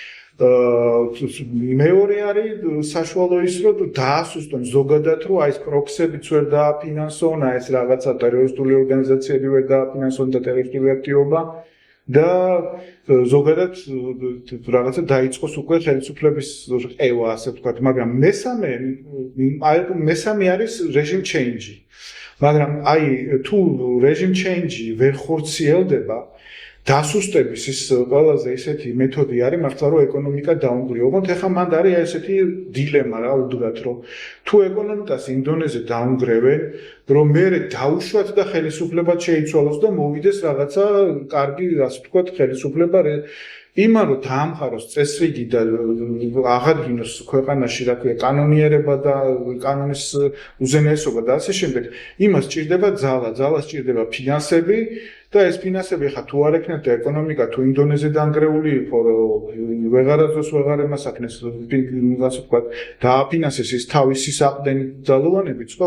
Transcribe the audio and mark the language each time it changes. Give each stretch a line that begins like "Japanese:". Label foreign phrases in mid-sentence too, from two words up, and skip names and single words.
Georgian: მეორე არის საშუალო ის რომ დაასუსტონ ზოგადად რომ აი ეს პროქსებიც ვერ დააფინანსონ, აი ეს რაღაცა ტერორისტული ორგანიზაციები ვერ დააფინანსონ და ტერორისტული აქტივობა და ზოგადად რაღაცა დაიწყოს უკვე ხელისუფლების ყევა, ასე ვთქვათ, მაგრამ მესამე არის
English: regime change.
Georgian: მაგრამ აი თუ
English: regime change
Georgian: ვერ ხორციელდება, დასუსტების ის ყველაზე ესეთი მეთოდი არის მართლა რომ ეკონომიკა დაუნგრიო. ოღონდ ეხლა მანდ არის ესეთი დილემა რა უდგათ რომ თუ ეკონომიკას იმ დონეზე დაუნგრევენ, რომ მე დაუშვათ და ხელისუფლება შეიცვალოს და მოვიდეს რაღაცა კარგი, ასე ვთქვათ, ხელისუფლება იმან რომ დაამხაროს წესრიგი და აღადგინოს ქვეყანაში რა ქვია კანონიერება და კანონის უზენაესობა და ასე შემდეგ, იმას სჭირდება ძალა სჭირდება ფინანსები და ეს ფინანსები ხა თუ არ ექნათ და ეკონომიკა თუ იმ დონეზე დანგრეული იყო რომ ვეღარასდროს ვეღარ ემასაკნეს ასე ვთქვათ დააფინანსეს ის თავისი საყრდენი ძალოვანებით, ხო?